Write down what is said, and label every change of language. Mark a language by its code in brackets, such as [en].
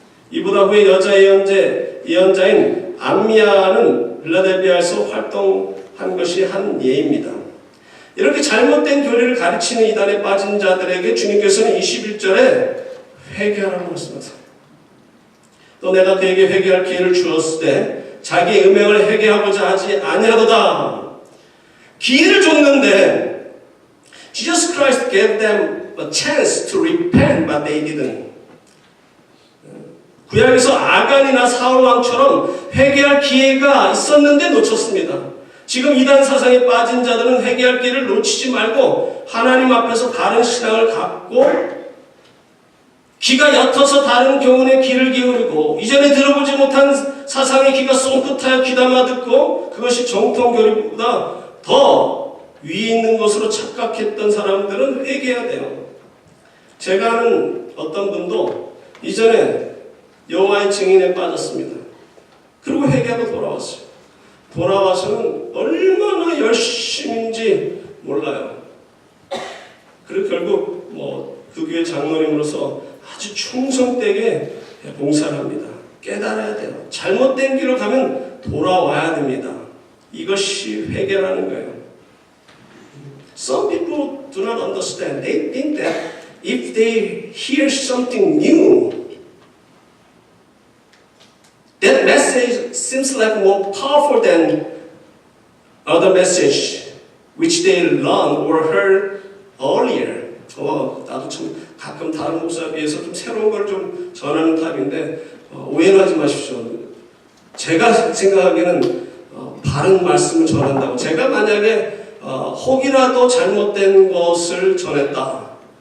[ko] 이보다 후에 여자 예언자인 암미아는 빌라델비아에서 활동한 것이 한 예입니다. 이렇게 잘못된 교리를 가르치는 이단에 빠진 자들에게 주님께서는 21절에 회개하라고 말씀하세요. 또 내가 그에게 회개할 기회를 주었을 때 자기의 음행을 회개하고자 하지 아니하도다. 기회를 줬는데 [en] Jesus Christ gave them a chance to repent, but they didn't. [ko] 구약에서 아간이나 사울왕처럼 회개할 기회가 있었는데 놓쳤습니다. 지금 이단 사상에 빠진 자들은 회개할 기회를 놓치지 말고 하나님 앞에서 바른 신앙을 갖고 귀가 옅어서 다른 교훈에 귀를 기울이고 이전에 들어보지 못한 사상의 귀가 쫑긋하여 귀담아 듣고 그것이 정통교리보다 더 위에 있는 것으로 착각했던 사람들은 회개해야 돼요. 제가 아는 어떤 분도 이전에 여호와의 증인에 빠졌습니다. 그리고 회개하고 돌아왔어요. 돌아와서는 얼마나 열심인지 몰라요. 그리고 결국 그 교회 장로님으로서 아주 충성되게 봉사를 합니다. 깨달아야 돼요. 잘못된 길로 가면 돌아와야 됩니다. 이것이 회개라는 거예요. [en] Some people do not understand. They think that if they hear something new, that message seems like more powerful than other message which they learned or heard earlier. [ko] 나도 참 가끔 다른 목사에 비해서 좀 새로운 걸 좀 전하는 타입인데 오해는 하지 마십시오. 제가 생각하기에는 바른 말씀을 전한다고. 제가 만약에 혹이라도 잘못된 것을 전했다.